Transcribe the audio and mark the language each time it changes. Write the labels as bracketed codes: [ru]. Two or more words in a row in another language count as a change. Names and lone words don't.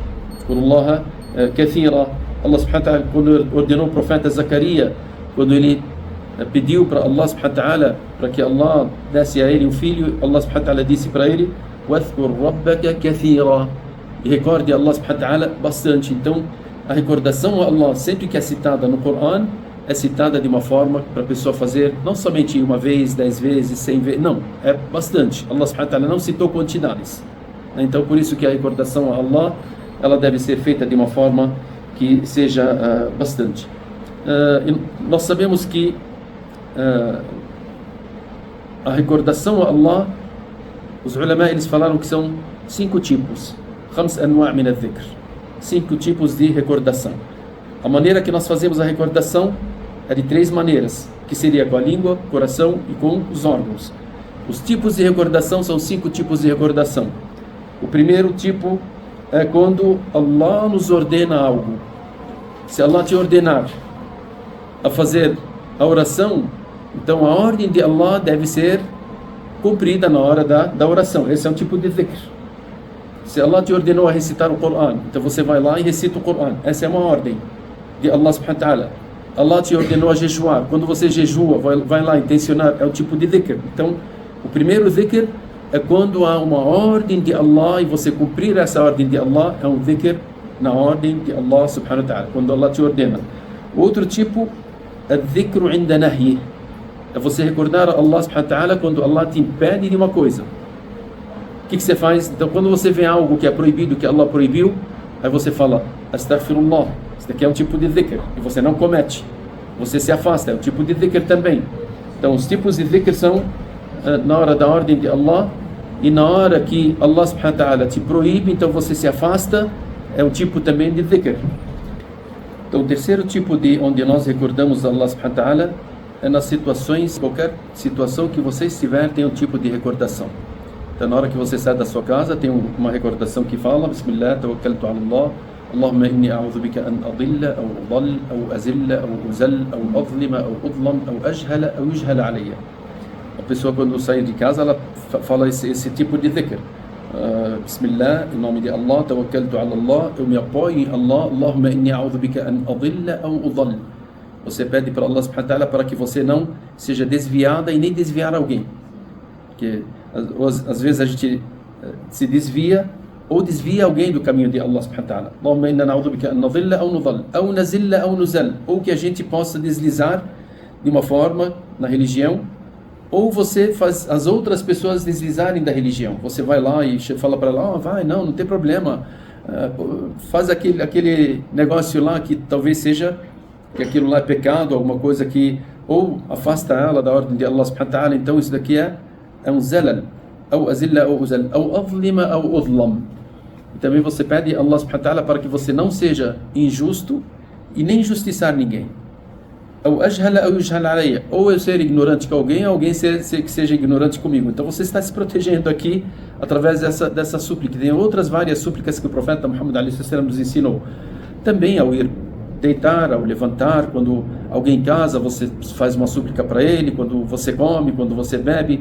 [ar] واذكروا الله كثيرا. الله سبحانه وتعالى, [pt] quando ordenou o profeta Zacarias, quando ele pediu para Allah [ar] سبحانه وتعالى [pt] para que Allah desse a ele um filho, Allah [ar] سبحانه وتعالى [pt] disse para ele: [ar] "واذكر ربك كثيرا." [pt] E recorde Allah [ar] سبحانه وتعالى [pt] bastante. Então, a recordação a Allah, sempre que é citada no Coran, é citada de uma forma para a pessoa fazer não somente uma vez, 10 vezes, 100 vezes, não, é bastante. Allah [ar] سبحانه وتعالى [pt] não citou quantidades. Então, por isso que a recordação a Allah, ela deve ser feita de uma forma que seja bastante. Nós sabemos que a recordação a Allah, os ulama, eles falaram que são 5 tipos. 5 [ar] أنواع من الذكر. [pt] 5 tipos de recordação. A maneira que nós fazemos a recordação é de 3 maneiras, que seria com a língua, coração e com os órgãos. Os tipos de recordação são 5 tipos de recordação. O primeiro tipo é quando Allah nos ordena algo. Se Allah te ordenar a fazer a oração, então a ordem de Allah deve ser cumprida na hora da oração. Esse é um tipo de dhikr. Se Allah te ordenou a recitar o Coran, então você vai lá e recita o Coran. Essa é uma ordem de Allah [ar] سبحانه وتعالى. [pt] Allah te ordenou a jejuar. Quando você jejua, vai lá intencionar, é um tipo de dhikr. Então, o primeiro dhikr é quando há uma ordem de Allah e você cumprir essa ordem de Allah, é um dhikr na ordem de Allah [ar] سبحانه وتعالى, [pt] quando Allah te ordena. Outro tipo é [ar] ذكر عند النهي. [pt] É você recordar a Allah [ar] سبحانه وتعالى [pt] quando Allah te impede de uma coisa. O que você faz? Então, quando você vê algo que é proibido, que Allah proibiu, aí você fala: Astaghfirullah. Isso daqui é um tipo de dhikr. E você não comete. Você se afasta. É um tipo de dhikr também. Então, os tipos de dhikr são na hora da ordem de Allah, e na hora que Allah [ar] سبحانه وتعالى [pt] te proíbe, então você se afasta. É um tipo também de dhikr. Então, o terceiro tipo de onde nós recordamos Allah [ar] سبحانه وتعالى [pt] é nas situações, qualquer situação que você estiver, tem um tipo de recordação. Então, na hora que você sai da sua casa, tem uma recordação que fala: [ar] بسم الله، توكلت على الله، اللهم إني أعوذ بك أن أضل، أو أضل، أو أزل، أو أزل، أو أظلم، أو أظلم، أو أجهل، أو يجهل علي. [pt] A pessoa, quando sai de casa, ela fala esse tipo de dhikr. [ar] Bismillah, [pt] em nome de Allah, [ar] توكلت على الله, [pt] eu me apoio em Allah, [ar] اللهم إني أعوذ بك أن أضل, أو أضل. [pt] Você pede para Allah [ar] سبحانه وتعالى [pt] para que você não seja desviada e nem desviar alguém. Porque às vezes a gente se desvia ou desvia alguém do caminho de Allah [ar] سبحانه وتعالى. اللهم إنا نعوذ بك أن نضل [pt] ou nudhal, ou nazilla ou nuzal, ou que a gente possa deslizar de uma forma na religião, ou você faz as outras pessoas deslizarem da religião. Você vai lá e fala para ela: vai, não tem problema, faz aquele negócio lá que talvez seja que aquilo lá é pecado, alguma coisa que ou afasta ela da ordem de Allah [ar] سبحانه وتعالى. [pt] Então isso daqui é um zalal, ou azilla, ou uzal, ou adlima, ou udlam. E também você pede a Allah [ar] سبحانه وتعالى [pt] para que você não seja injusto e nem injustiçar ninguém. [ar] أو أجهل، أو يجهل علي. [pt] Ou eu ser ignorante com alguém, ou alguém que seja ignorante comigo. Então você está se protegendo aqui através dessa súplica. Tem outras várias súplicas que o profeta Muhammad ﷺ nos ensinou. Também ao ir deitar, ao levantar, quando alguém casa, você faz uma súplica para ele, quando você come, quando você bebe.